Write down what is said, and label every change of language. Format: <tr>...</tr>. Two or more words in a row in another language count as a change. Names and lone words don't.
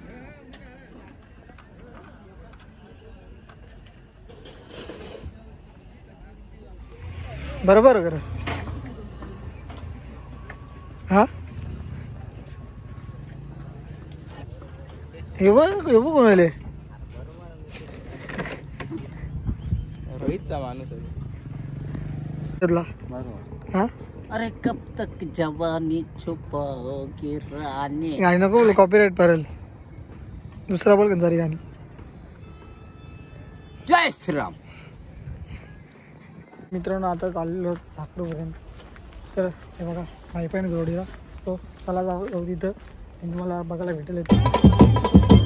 <mr>बरोबर कर हा. हे बघ कोण आले. रोहितचा माणूस हाँ?</mr> <hi>अरे कब तक जवानी छुपाओगे रानी.</hi> <mr>गाणी नको बोलू, कॉपीराइट पडेल. दुसरा बोल सारी गाणी.</mr> <hi>जय श्रीराम.</hi> <mr>मित्रांनो आता चाललो साखरपुड्यात. तर हे बघा माही पण जोडीला. सो चला जाऊ तिथं आणि तुम्हाला बघायला भेटेल.</mr>